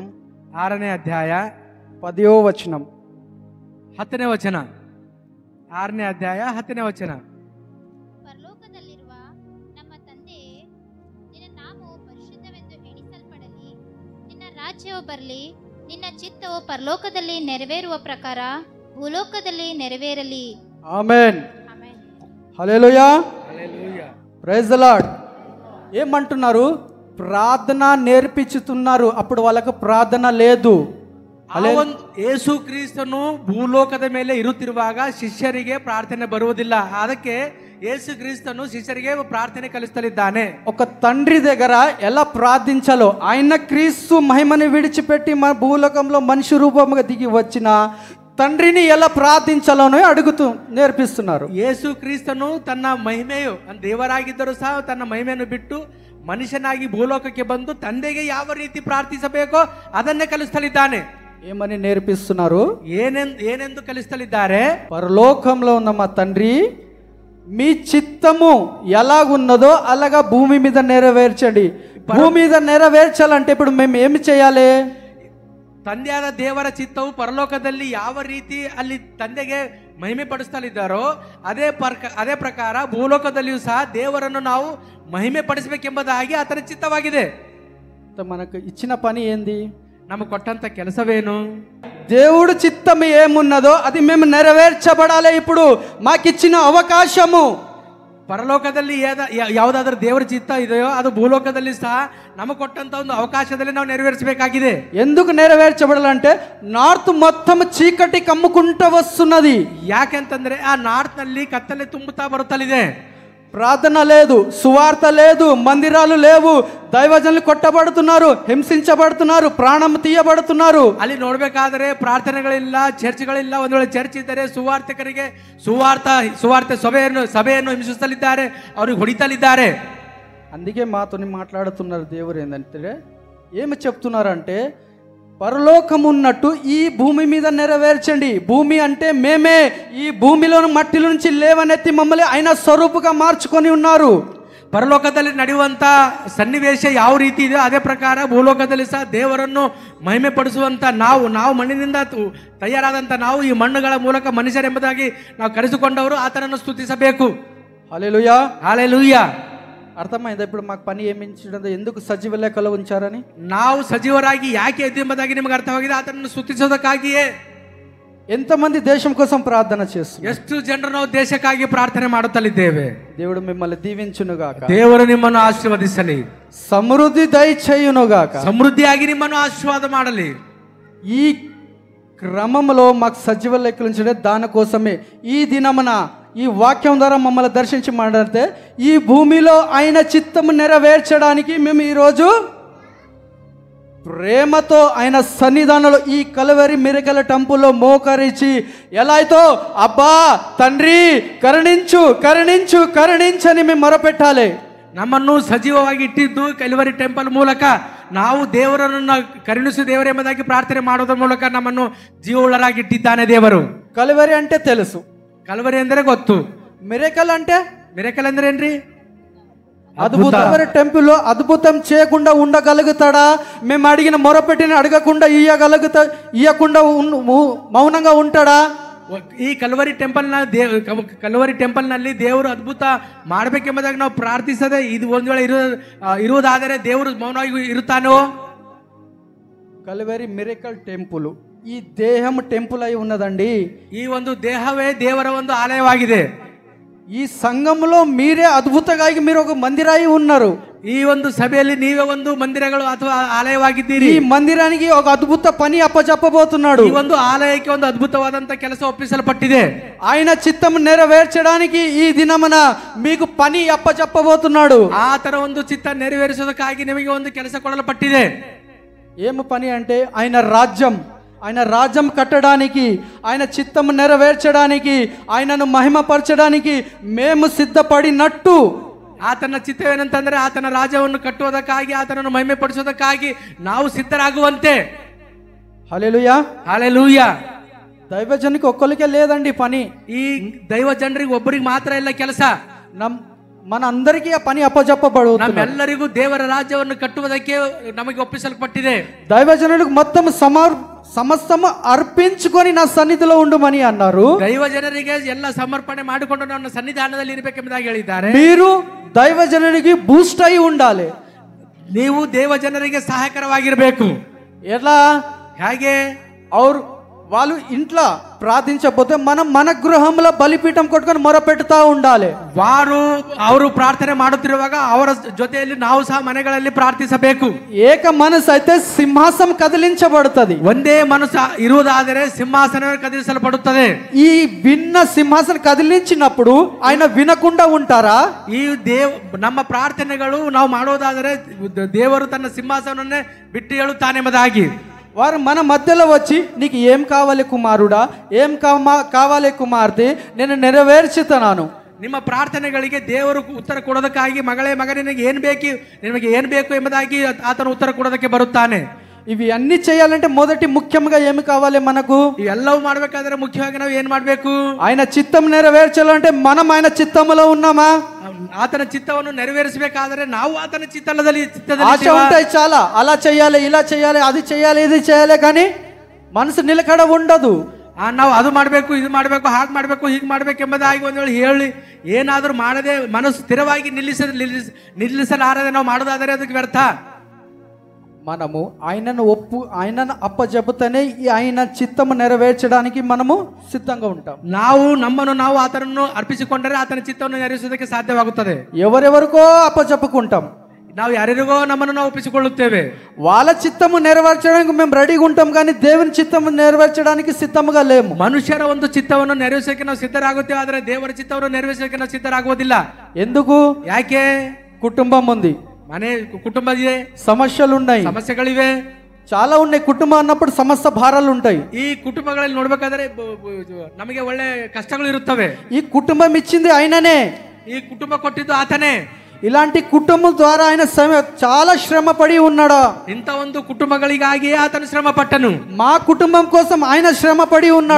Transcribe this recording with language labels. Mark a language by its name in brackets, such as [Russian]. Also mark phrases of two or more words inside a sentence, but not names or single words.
[Kannada] 6ನೇ ಅಧ್ಯಾಯ [Telugu] 10వ వచనం [Kannada] 10ನೇ ವಚನ. 6ನೇ ಅಧ್ಯಾಯ 10ನೇ ವಚನ. ಪರಲೋಕದಲ್ಲಿರುವ ನಮ್ಮ ತಂದೆಯೇ, ನಿನ್ನ ನಾಮವು ಪರಿಶುದ್ಧವೆಂದು ಎಣಿಸಲ್ಪಡಲಿ, ನಿನ್ನ ರಾಜ್ಯವು ಬರಲಿ, ನಿನ್ನ ಚಿತ್ತವು ಪರಲೋಕದಲ್ಲಿ ನೆರವೇರುವ ಪ್ರಕಾರ ಭೂಲೋಕದಲ್ಲಿ ನೆರವೇರಲಿ. [Telugu] ఆమేన్. [Kannada] ಆಮೆನ್. [Telugu] హల్లెలూయా. హల్లెలూయా. [English] Praise the Lord. [Telugu] ఏమంటున్నారు? ప్రార్థన నేర్పించుతున్నారు. అప్పుడు వాళ్ళకు ప్రార్థన లేదు. [Kannada] ಯೇಸು ಕ್ರಿಸ್ತನು ಭೂಲೋಕದ ಮೇಲೆ ಇರುತ್ತಿರುವಾಗ ಶಿಷ್ಯರಿಗೆ ಪ್ರಾರ್ಥನೆ ಬರುವುದಿಲ್ಲ. ಅದಕ್ಕೆ ಯೇಸು ಕ್ರಿಸ್ತನು ಶಿಷ್ಯರಿಗೆ ಪ್ರಾರ್ಥನೆ ಕಲಿಸುತ್ತಲಿದ್ದಾನೆ. [Telugu] ఒక తండ్రి దగ్గర ఎలా ప్రార్థించాలో, ఆయన క్రీస్తు మహిమని విడిచిపెట్టి మన భూలోకంలో మనిషి రూపంగా దిగి వచ్చిన తండ్రిని ఎలా ప్రార్థించాలోనే అడుగుతూ నేర్పిస్తున్నారు. [Kannada] ಯೇಸು ಕ್ರಿಸ್ತನು ತನ್ನ ಮಹಿಮೆಯು ದೇವರಾಗಿದ್ದರೂ ಸಹ ತನ್ನ ಮಹಿಮೆಯನ್ನು ಬಿಟ್ಟು ಮನುಷ್ಯನಾಗಿ ಭೂಲೋಕಕ್ಕೆ ಬಂದು ತಂದೆಗೆ ಯಾವ ರೀತಿ ಪ್ರಾರ್ಥಿಸಬೇಕೋ ಅದನ್ನೇ ಕಲಿಸುತ್ತಲಿದ್ದಾನೆ. [Telugu] ఏమని నేర్పిస్తున్నారు? [Kannada] ಏನೆಂದು ಕಲಿಸುತ್ತಲಿದ್ದಾರೆ? [Telugu] పరలోకంలో ఉన్న మా తండ్రి, మీ చిత్తము ఎలాగున్నదో అలాగా భూమి మీద నెరవేర్చండి. భూమి మీద నెరవేర్చాలంటే ఇప్పుడు మేము ఏమి చేయాలి? [Kannada] ತಂದೆಯಾದ ದೇವರ ಚಿತ್ತವು ಪರಲೋಕದಲ್ಲಿ ಯಾವ ರೀತಿ ಅಲ್ಲಿ ತಂದೆಗೆ ಮಹಿಮೆ ಪಡಿಸ್ತಲಿದ್ದಾರೋ ಅದೇ ಪ್ರಕಾರ ಭೂಲೋಕದಲ್ಲಿಯೂ ಸಹ ದೇವರನ್ನು ನಾವು ಮಹಿಮೆ ಪಡಿಸಬೇಕೆಂಬುದಾಗಿ ಆತನ ಚಿತ್ತವಾಗಿದೆ. [Telugu] మనకు ఇచ్చిన పని ఏంది? [Kannada] ನಮಗೆ ಕೊಟ್ಟಂತ ಕೆಲಸವೇನು? [Telugu] దేవుడు చిత్తం ఏమున్నదో అది మేము నెరవేర్చబడాలి. ఇప్పుడు మాకిచ్చిన అవకాశము [Kannada] ಪರಲೋಕದಲ್ಲಿ ಯಾವುದಾದ್ರೂ ದೇವರ ಚಿತ್ತ ಇದೆಯೋ ಅದು ಭೂಲೋಕದಲ್ಲಿ ಸಹ ನಮಗೆ ಕೊಟ್ಟಂತ ಒಂದು ಅವಕಾಶದಲ್ಲಿ ನಾವು ನೆರವೇರಿಸಬೇಕಾಗಿದೆ. [Telugu] ఎందుకు నెరవేర్చబడాలంటే నార్త్ మొత్తం చీకటి కమ్ముకుంటూ వస్తున్నది. [Kannada] ಯಾಕೆಂತಂದ್ರೆ ಆ ನಾರ್ತ್ ನಲ್ಲಿ ಕತ್ತಲೆ ತುಂಬುತ್ತಾ ಬರುತ್ತಲಿದೆ. [Telugu] ప్రార్థన లేదు, సువార్త లేదు, మందిరాలు లేవు, దైవజనులు కొట్టబడుతున్నారు, హింసించబడుతున్నారు, ప్రాణం తీయబడుతున్నారు. [Kannada] ಅಲ್ಲಿ ನೋಡ್ಬೇಕಾದ್ರೆ ಪ್ರಾರ್ಥನೆಗಳಿಲ್ಲ, ಚರ್ಚ್ಗಳಿಲ್ಲ. ಒಂದು ವೇಳೆ ಚರ್ಚ್ ಇದ್ದರೆ ಸುವಾರ್ತಿಕರಿಗೆ ಸುವಾರ್ತೆ ಸಭೆಯನ್ನು ಹಿಂಸಿಸಲಿದ್ದಾರೆ, ಅವ್ರಿಗೆ ಹೊಡಿತಲಿದ್ದಾರೆ. [Telugu] అందుకే మాతోని మాట్లాడుతున్నారు దేవుడు. ఏంటంటే ఏమి చెప్తున్నారంటే పరలోకం ఉన్నట్టు ఈ భూమి మీద నెరవేర్చండి. భూమి అంటే మేమే. ఈ భూమిలో మట్టిలో నుంచి లేవనెత్తి మమ్మల్ని ఆయన స్వరూపుగా మార్చుకొని ఉన్నారు. [Kannada] ಪರಲೋಕದಲ್ಲಿ ನಡೆಯುವಂತ ಸನ್ನಿವೇಶ ಯಾವ ರೀತಿ ಇದೆ ಅದೇ ಪ್ರಕಾರ ಭೂಲೋಕದಲ್ಲಿ ಸಹ ದೇವರನ್ನು ಮಹಿಮೆ ಪಡಿಸುವಂತ ನಾವು ಮಣ್ಣಿನಿಂದ ತಯಾರಾದಂತ ನಾವು ಈ ಮಣ್ಣುಗಳ ಮೂಲಕ ಮನುಷ್ಯರೆಂಬುದಾಗಿ ನಾವು ಕರೆಸಿಕೊಂಡವರು ಆತನನ್ನು ಸ್ತುತಿಸಬೇಕು. [Telugu] హల్లెలూయా. హల్లెలూయా. అర్థమైందా ఇప్పుడు మాకు పని ఏమించడం, ఎందుకు సజీవ లెక్కలో ఉంచారని? [Kannada] ನಾವು ಸಜೀವರಾಗಿ ಯಾಕೆ ಎದ್ದು ಎಂಬುದಾಗಿ ನಿಮಗೆ ಅರ್ಥವಾಗಿದೆ. ಆತನನ್ನು ಸ್ತುತಿಸೋದಕ್ಕಾಗಿಯೇ. [Telugu] ఎంతమంది దేశం కోసం ప్రార్థన చేస్తున్నారు? [Kannada] ಎಷ್ಟು ಜನರು ನಾವು ದೇಶಕ್ಕಾಗಿ ಪ್ರಾರ್ಥನೆ ಮಾಡುತ್ತಲಿದ್ದೇವೆ. [Telugu] దేవుడు మిమ్మల్ని దీవించునుగాక. [Kannada] ದೇವರು ನಿಮ್ಮನ್ನು ಆಶೀರ್ವದಿಸಲಿ. [Telugu] సమృద్ధి దయచేయునుగాక. [Kannada] ಸಮೃದ್ಧಿಯಾಗಿ ನಿಮ್ಮನ್ನು ಆಶೀರ್ವಾದ ಮಾಡಲಿ. [Telugu] ఈ క్రమంలో మాకు సజీవ లెక్కలు ఉంచడం దానికోసమే ఈ దినమున ఈ వాక్యం ద్వారా మమ్మల్ని దర్శించి మాట్లాడితే ఈ భూమిలో ఆయన చిత్తము నెరవేర్చడానికి మేము ఈరోజు ప్రేమతో ఆయన సన్నిధానంలో ఈ కలవరి మిరకల టెంపుల్లో మోకరించి ఎలా అయితే అబ్బా తండ్రి కరుణించు కరుణించు కరుణించని మేము మొరపెట్టాలి. [Kannada] ನಮ್ಮನ್ನು ಸಜೀವವಾಗಿ ಇಟ್ಟಿದ್ದು ಕಲ್ವರಿ ಟೆಂಪಲ್ ಮೂಲಕ ನಾವು ದೇವರನ್ನು ಕರುಣಿಸು ದೇವರೇ ಎಂಬುದಾಗಿ ಪ್ರಾರ್ಥನೆ ಮಾಡೋದ್ರ ಮೂಲಕ ನಮ್ಮನ್ನು ಜೀವವುಳ್ಳರಾಗಿ ಇಟ್ಟಿದ್ದಾನೆ ದೇವರು. [Telugu] కలవరి అంటే తెలుసు, [Kannada] ಕಲ್ವರಿ ಅಂದರೆ ಗೊತ್ತು. [Telugu] మిరకల్ అంటే [Kannada] ಮಿರಕಲ್ ಅಂದ್ರೆ ಏನ್ರಿ? [Telugu] అద్భుతం. టెంపుల్లో అద్భుతం చేయకుండా ఉండగలుగుతాడా? మేము అడిగిన మొరపెట్టిన అడగకుండా ఇయ్యకుండా మౌనంగా ఉంటాడా? [Kannada] ಈ ಕಲ್ವರಿ ಟೆಂಪಲ್ ನಲ್ಲಿ ದೇವರು ಅದ್ಭುತ ಮಾಡಬೇಕೆಂಬುದಾಗಿ ನಾವು ಪ್ರಾರ್ಥಿಸದೆ ಇದು ಒಂದು ವೇಳೆ ಇರುವುದಾದರೆ ದೇವರು ಮೌನವಾಗಿ ಇರುತ್ತಾನೋ? [Telugu] కల్వరి మిరకల్ టెంపుల్ ఈ దేహం టెంపుల్ అయి ఉన్నదండి. [Kannada] ಈ ಒಂದು ದೇಹವೇ ದೇವರ ಒಂದು ಆಲಯವಾಗಿದೆ. [Telugu] ఈ సంఘంలో మీరే అద్భుతంగా మీరు ఒక మందిరాయి ఉన్నారు. [Kannada] ಈ ಒಂದು ಸಭೆಯಲ್ಲಿ ನೀವೇ ಒಂದು ಮಂದಿರಗಳು ಅಥವಾ ಆಲಯವಾಗಿದ್ದೀರಿ. [Telugu] ಈ ಮಂದಿರಾనికి ఒక అద్భుత పని అప్పచెప్పబోతున్నాడు. [Kannada] ಈ ಒಂದು ಆಲಯಕ್ಕೆ ಒಂದು ಅದ್ಭುತವಾದಂತ ಕೆಲಸ ಒಪ್ಪಿಸಲ್ಪಟ್ಟಿದೆ. [Telugu] ఆయన చిత్తం నెరవేర్చడానికి ఈ దినమున మీకు పని అప్పచెప్పబోతున్నాడు. [Kannada] ಆತನ ಒಂದು ಚಿತ್ತ ನೆರವೇರಿಸೋದಕ್ಕಾಗಿ ನಿಮಗೆ ಒಂದು ಕೆಲಸ ಕೊಡಲ್ಪಟ್ಟಿದೆ. [Telugu] ఏమి పని అంటే ఆయన రాజ్యం కట్టడానికి, ఆయన చిత్తం నెరవేర్చడానికి, ఆయనను మహిమపరచడానికి మేము సిద్ధపడినట్టు [Kannada] ಆತನ ಚಿತ್ತವೇನಂತಂದ್ರೆ ಆತನ ರಾಜ್ಯವನ್ನು ಕಟ್ಟುವುದಕ್ಕಾಗಿ, ಆತನನ್ನು ಮಹಿಮೆ ಪಡಿಸೋದಕ್ಕಾಗಿ ನಾವು ಸಿದ್ಧರಾಗುವಂತೆ. [Telugu] హల్లెలూయా. హల్లెలూయా. దైవజనునికి ఒక్కరికే లేదండి పని. [Kannada] ಈ ದೈವ ಜನರಿಗೆ ಒಬ್ಬರಿಗೆ ಮಾತ್ರ ಇಲ್ಲ ಕೆಲಸ. [Telugu] మన అందరికీ ఆ పని అప్పజెప్పబడుతుంది. [Kannada] ನಮ್ಮೆಲ್ಲರಿಗೂ ದೇವರ ರಾಜ್ಯವನ್ನು ಕಟ್ಟುವುದಕ್ಕೆ ನಮಗೆ ಒಪ್ಪಿಸಲ್ಪಟ್ಟಿದೆ. [Telugu] దైవజనులకు మొత్తం సమస్తము అర్పించుకొని నా సన్నిధిలో ఉండుమని అన్నారు. [Kannada] ದೈವ ಜನರಿಗೆ ಎಲ್ಲ ಸಮರ್ಪಣೆ ಮಾಡಿಕೊಂಡು ನನ್ನ ಸನ್ನಿಧಾನದಲ್ಲಿ ಇರಬೇಕೆಂಬುದಾಗಿ ಹೇಳಿದ್ದಾರೆ. [Telugu] మీరు దైవజనునికి బూస్ట్ అయి ఉండాలి. [Kannada] ನೀವು ದೇವ ಜನರಿಗೆ ಸಹಾಯಕರವಾಗಿರಬೇಕು. [Telugu] ఎలా? [Kannada] ಹೇಗೆ? [Telugu] వాళ్ళు ఇంట్లో ప్రార్థించకపోతే మనం మన గృహంలో బలిపీఠం కొట్టుకొని మొరపెట్టుతా ఉండాలి. [Kannada] ಅವರು ಪ್ರಾರ್ಥನೆ ಮಾಡುತ್ತಿರುವಾಗ ಅವರ ಜೊತೆಯಲ್ಲಿ ನಾವು ಸಹ ಮನೆಗಳಲ್ಲಿ ಪ್ರಾರ್ಥಿಸಬೇಕು. ಏಕ ಮನಸ್ಸು [Telugu] అయితే సింహాసనం కదిలించబడుతుంది. [Kannada] ಒಂದೇ ಮನಸ್ಸು ಇರುವುದಾದರೆ ಸಿಂಹಾಸನವೇ ಕದಿಲಿಸಲ್ಪಡುತ್ತದೆ. [Telugu] ఈ విన్న సింహాసనం కదిలించినప్పుడు ఆయన వినకుండా ఉంటారా? [Kannada] ಈ ನಮ್ಮ ಪ್ರಾರ್ಥನೆಗಳು ನಾವು ಮಾಡುವುದಾದರೆ ದೇವರು ತನ್ನ ಸಿಂಹಾಸನವನ್ನೇ ಬಿಟ್ಟು ಹೇಳುತ್ತಾನೆ ಎಂಬುದಾಗಿ [Telugu] వారు మన మధ్యలో వచ్చి నీకు ఏం కావాలి కుమారుడా, ఏం కావాలి కుమార్తె, నేను నెరవేర్చుతున్నాను. [Kannada] ನಿಮ್ಮ ಪ್ರಾರ್ಥನೆಗಳಿಗೆ ದೇವರು ಉತ್ತರ ಕೊಡೋದಕ್ಕಾಗಿ ಮಗಳೇ ಮಗನೇ ನಿನಗೆ ಏನು ಬೇಕು ಎಂಬುದಾಗಿ ಆತನು ಉತ್ತರ ಕೊಡೋದಕ್ಕೆ ಬರುತ್ತಾನೆ. [Telugu] ఇవి అన్ని చేయాలంటే మొదటి ముఖ్యంగా ఏమి కావాలి మనకు? [Kannada] ఇవెల్లవూ ಮಾಡಬೇಕಾದ್ರೆ ముఖ్యವಾಗಿ ನಾವು ಏನು ಮಾಡಬೇಕು? [Telugu] ఆయన చిత్తం నెరవేర్చాలంటే మనం ఆయన చిత్తములో ఉన్నామా? [Kannada] ಆತನ ಚಿತ್ತವನ್ನು ನೆರವೇರಿಸಬೇಕಾದರೆ ನಾವು ಆತನ ಚಿತ್ತದಲ್ಲಿ [Telugu] ఆశ ఉంటాయి చాలా, అలా చేయాలి, ఇలా చేయాలి, అది చేయాలి, ఇది చేయాలి, కానీ మనసు నిలకడ ఉండదు. [Kannada] ನಾವು ಅದು ಮಾಡಬೇಕು, ಇದು ಮಾಡಬೇಕು, ಹಾಗೆ ಮಾಡಬೇಕು, ಹೀಗೆ ಮಾಡಬೇಕು ಎಂಬುದಾಗಿ ಒಂದು ವೇಳೆ ಹೇಳಿ ಏನಾದರೂ ಮಾಡದೆ ಮನಸ್ಸು ಸ್ಥಿರವಾಗಿ ನಿಲ್ಲಿಸಲಾರದೆ ನಾವು ಮಾಡೋದಾದರೆ ಅದಕ್ಕೆ ವ್ಯರ್ಥ. [Telugu] మనము ఆయనను అప్పజెపుతనే ఆయన చిత్తము నెరవేర్చడానికి మనము సిద్ధంగా ఉంటాం. [Kannada] ನಾವು ಆತನನ್ನು ಅರ್ಪಿಸಿಕೊಂಡರೆ ಆತನ ಚಿತ್ತವನ್ನು ನೆರವೇರಿಸುವುದಕ್ಕೆ ಸಾಧ್ಯವಾಗುತ್ತದೆ. [Telugu] ఎవరెవరికో అప్పజెప్పుకుంటాం. [Kannada] ನಾವು ಯಾರಿಗೋ ನಮ್ಮನ್ನು ನಾವು ಒಪ್ಪಿಸಿಕೊಳ್ಳುತ್ತೇವೆ. [Telugu] వాళ్ళ చిత్తము నెరవేర్చడానికి మేము రెడీగా ఉంటాం, కానీ దేవుని చిత్తము నెరవేర్చడానికి సిద్ధముగా లేము. [Kannada] ಮನುಷ್ಯರ ಒಂದು ಚಿತ್ತವನ್ನು ನೆರವೇರಿಸಕ್ಕೆ ನಾವು ಸಿದ್ಧರಾಗುತ್ತೇವೆ, ಆದರೆ ದೇವರ ಚಿತ್ತವನ್ನು ನೆರವೇರಿಸಕ್ಕೆ ನಾವು ಸಿದ್ಧರಾಗುವುದಿಲ್ಲ. [Telugu] ఎందుకు? [Kannada] ಯಾಕೆ? [Telugu] కుటుంబం ఉంది, [Kannada] ಮನೆ ಕುಟುಂಬ ಇದೆ, ಸಮಸ್ಯೆಗಳಿವೆ, [Telugu] చాలా ఉన్నాయి. కుటుంబం అన్నప్పుడు సమస్త భారాలు ఉంటాయి. [Kannada] ಈ ಕುಟುಂಬಗಳಲ್ಲಿ ನೋಡ್ಬೇಕಾದ್ರೆ ನಮಗೆ ಒಳ್ಳೆ ಕಷ್ಟಗಳು ಇರುತ್ತವೆ. [Telugu] ఈ కుటుంబం ఇచ్చింది ఆయననే, [Kannada] ಈ ಕುಟುಂಬ ಕೊಟ್ಟಿದ್ದು ಆತನೇ. [Telugu] ఇలాంటి కుటుంబం ద్వారా ఆయన చాలా శ్రమ పడి ఉన్నాడు. [Kannada] ಇಂಥ ಒಂದು ಕುಟುಂಬಗಳಿಗಾಗಿ ಆತನು ಶ್ರಮ ಪಟ್ಟನು. [Telugu] మా కుటుంబం కోసం ఆయన శ్రమ పడి ఉన్నాడు.